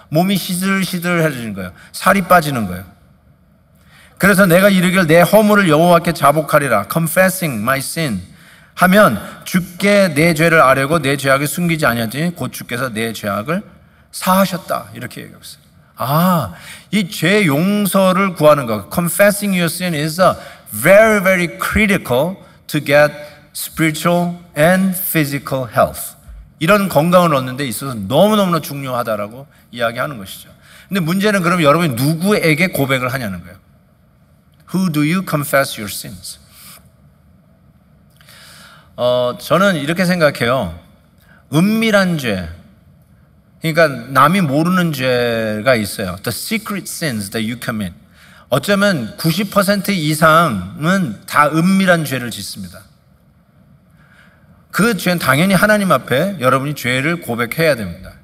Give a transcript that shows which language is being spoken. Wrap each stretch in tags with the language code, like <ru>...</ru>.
<ko>몸이 시들시들해지는 거예요. 살이 빠지는 거예요. 그래서 내가 이르길 내 허물을 여호와께 자복하리라.</ko> <en>Confessing my sin</en> <ko>하면 주께 내 죄를 아뢰고 내 죄악을 숨기지 아니하더니 곧 주께서 내 죄악을 사하셨다. 이렇게 얘기하고 있어요. 이 죄 용서를 구하는 것,</ko> <en>confessing your sin is a very, very critical to get spiritual and physical health.</en> <ko>이런 건강을 얻는 데 있어서 너무너무 중요하다라고 이야기하는 것이죠. 근데 문제는 그럼 여러분이 누구에게 고백을 하냐는 거예요.</ko> <en>Who do you confess your sins?</en> <ko>저는 이렇게 생각해요. 은밀한 죄, 그러니까 남이 모르는 죄가 있어요.</ko> <en>The secret sins that you commit.</en> <ko>어쩌면 90% 이상은 다 은밀한 죄를 짓습니다. 그 죄는 당연히 하나님 앞에 여러분이 죄를 고백해야 됩니다.</ko>